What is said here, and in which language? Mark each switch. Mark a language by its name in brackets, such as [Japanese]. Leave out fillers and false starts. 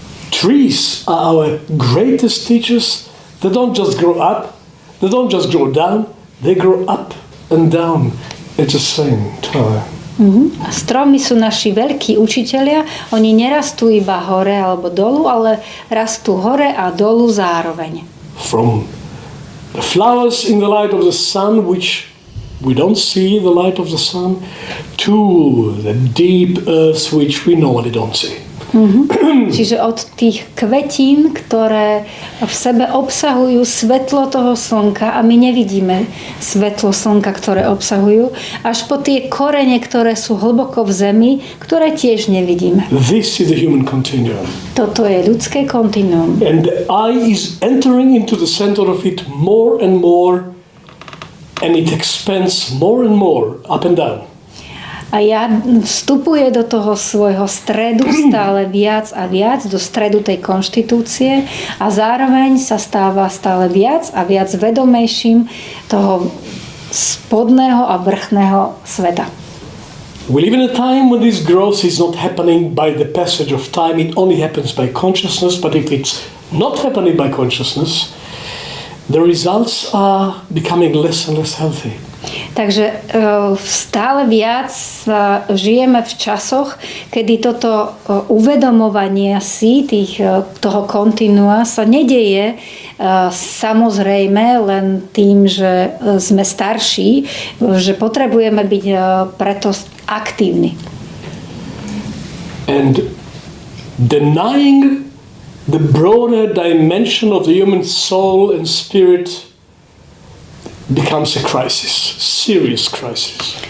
[English] Trees are our greatest teachers. They don't just grow up, they don't just grow down, they grow up and down at the same time. [Slovak] Stromy sú naši veľkí učitelia, oni nerastú iba hore alebo dolu, ale rastú hore a dolu zároveň. [English] From the flowers in the light of the sun, which we don't see the light of the sun, to the deep earth, which we normally don't see. [Slovak] Čiže od tých kvetín, ktoré v sebe obsahujú svetlo toho slnka a my nevidíme svetlo slnka, ktoré obsahujú, až po tie korene, ktoré sú hlboko v zemi, ktoré tiež nevidíme. [English] This is the human continuum. [Slovak] Toto je ľudské kontinuum. [English] And the eye is entering into the center of it more and more, and it expands more and more up and down. [Slovak] A ja vstupuje do toho svojho stredu stále viac a viac, do stredu tej konštitúcie a zároveň sa stáva stále viac a viac vedomejším toho spodného a vrchného sveta. [English] We live in a time when this growth is not happening by the passage of time, it only happens by consciousness, but if it's not happening by consciousness, the results are becoming less and less healthy. [Slovak] Takže stále viac žijeme v časoch, kedy toto uvedomovanie si toho kontinua sa nedeje samozrejme len tým, že sme starší, že potrebujeme byť preto aktívni. [English] And denying the broader dimension of the human soul and spirit becomes a crisis, serious crisis.